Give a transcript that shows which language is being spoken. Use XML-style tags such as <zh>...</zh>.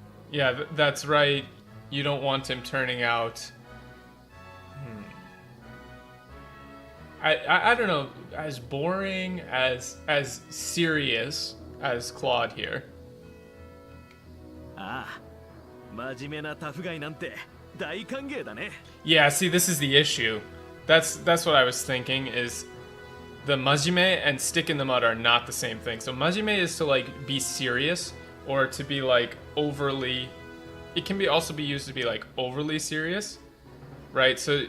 <en>Yeah, that's right. You don't want him turning out. I don't know, as boring, as serious as Claude here.</en> <ja>ああ、真面目なタフガイなんて大歓迎だね。</ja> <en>Yeah, see, this is the issue. That's what I was thinking is the majime and stick in the mud are not the same thing. So majime is to like be serious or to be like overly. It can be also be used to be like overly serious, right?</en>